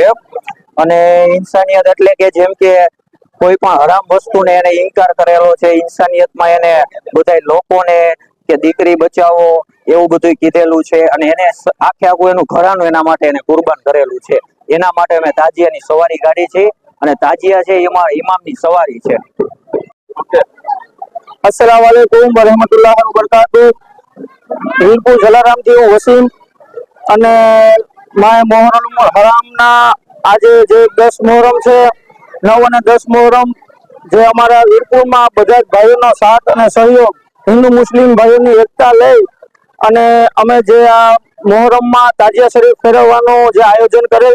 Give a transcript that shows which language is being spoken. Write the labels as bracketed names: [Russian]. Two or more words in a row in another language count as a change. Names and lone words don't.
[Gujarati] અને ઇન્સાનિયત એટલે કે જેમ કે કોઈ પણ હરામ વસ્તુને એને ઇનકાર કરેલો છે, ઇન્સાનિયતમાં એને બધા લોકોને કે દીકરી બચાવો એવું બધું કીધેલું છે, અને એને આખે આખું એનું ઘરાનું એના માટે એને કુરબાન કરેલું છે। એના માટે અમે તાજિયાની સવારી કાઢી છે, અને તાજિયા છે એમાં ઇમામની સવારી છે। [Arabic] السلام عليكم ورحمة الله وبركاته. [Gujarati] વીરપુર જલારામથી હું વસીમ, અને માય મોહરમ હરામના આજે જે 10 મોહરમ છે, 9 અને 10 મોહરમ, જે અમારા વીરપુરમાં બધા જ ભાઈઓનો સાથ અને સહયોગ, હિન્દુ મુસ્લિમ ભાઈઓની એકતા લઈ અને અમે જે આ મોહરમમાં તાજિયા શરીફ ફેરવવાનું જે આયોજન કરેલ